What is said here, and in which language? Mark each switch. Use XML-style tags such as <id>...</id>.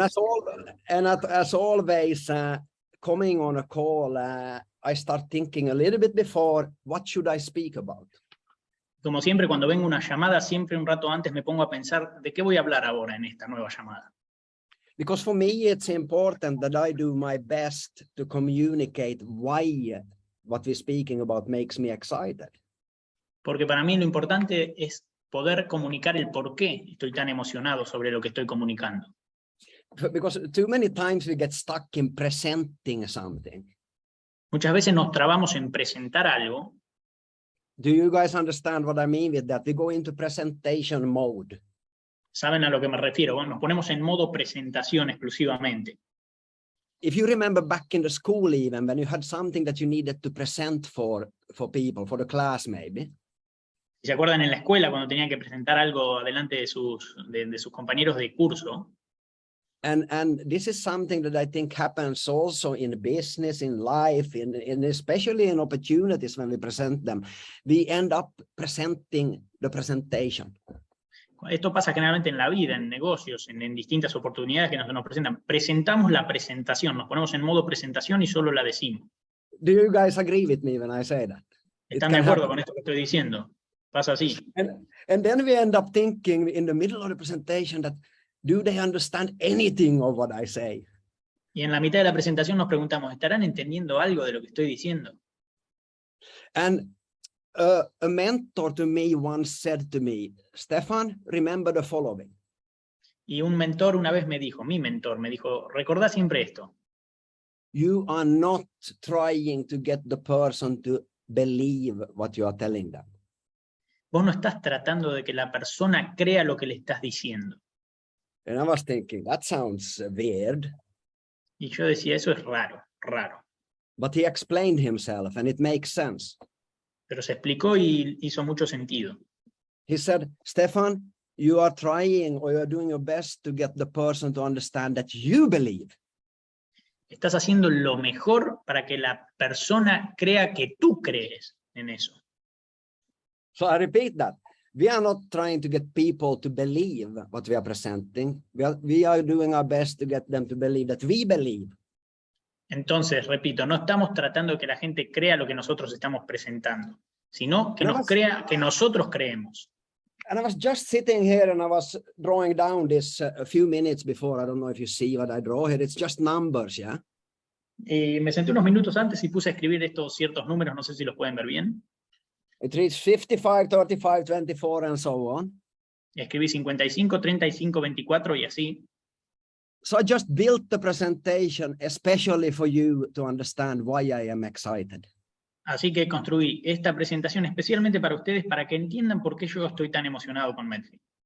<en>As always, coming on a call, I start thinking a little bit before, what should I speak about?</en> <es>Como siempre, cuando vengo una llamada, siempre un rato antes me pongo a pensar de qué voy a hablar ahora en esta nueva llamada.</es> <en>Because for me, it's important that I do my best to communicate why what we're speaking about makes me excited.</en> <es>Porque para mí lo importante es poder comunicar el por qué estoy tan emocionado sobre lo que estoy comunicando.</es> <en>Because too many times we get stuck in presenting something.</en> <es>Muchas veces nos trabamos en presentar algo.</es> <en>Do you guys understand what I mean with that? We go into presentation mode.</en> <es>¿Saben a lo que me refiero? Bueno, nos ponemos en modo presentación exclusivamente.</es> <en>If you remember back in the school, even when you had something that you needed to present for people, for the class maybe.</en> <es>Si se acuerdan en la escuela cuando tenían que presentar algo delante de sus compañeros de curso.</es> <en>And this is something that I think happens also in business, in life, in especially in opportunities when we present them. We end up presenting the presentation.</en> <es>Esto pasa generalmente en la vida, en negocios, en distintas oportunidades que nos presentan. Presentamos la presentación, nos ponemos en modo presentación y solo la decimos.</es> <en>Do you guys agree with me when I say that?</en> <es>¿Están de acuerdo con esto que estoy diciendo? Pasa así.</es> <en>And then we end up thinking in the middle of the presentation that, do they understand anything of what I say?</en> <es>Y en la mitad de la presentación nos preguntamos, ¿estarán entendiendo algo de lo que estoy diciendo?</es> <en>And a mentor to me once said to me, Stefan, remember the following.</en> <es>Y un mentor una vez me dijo, mi mentor me dijo, recordá siempre esto.</es> <en>You are not trying to get the person to believe what you are telling them.</en> <es>Vos no estás tratando de que la persona crea lo que le estás diciendo.</es> <en>And I was thinking, that sounds weird.</en> <es>Y yo decía, eso es raro, raro.</es> <en>But he explained himself and it makes sense.</en> <es>Pero se explicó y hizo mucho sentido.</es> <en>He said, Stefan, you are trying or you are doing your best to get the person to understand that you believe.</en> <es>Estás haciendo lo mejor para que la persona crea que tú crees en eso.</es> <en>So I repeat that. We are not trying to get people to believe what we are presenting. We are doing our best to get them to believe that we believe.</en> <es>Entonces, repito, no estamos tratando de que la gente crea lo que nosotros estamos presentando, sino que nos crea que nosotros creemos.</es> <en>And I was just sitting here and I was drawing down this a few minutes before. I don't know if you see what I draw here. It's just numbers, yeah?</en> <es>Y me senté unos minutos antes y puse a escribir estos ciertos números, no sé si los pueden ver bien.</es> <en>It reads 55, 35, 24, and so on.</en> <es>Y escribí 55, 35, 24 y así.</es> <en>So I just built the presentation especially for you to understand why I am excited.</en> <es>Así que construí esta presentación especialmente para ustedes, para que entiendan por qué yo estoy tan emocionado con Metfi.</es>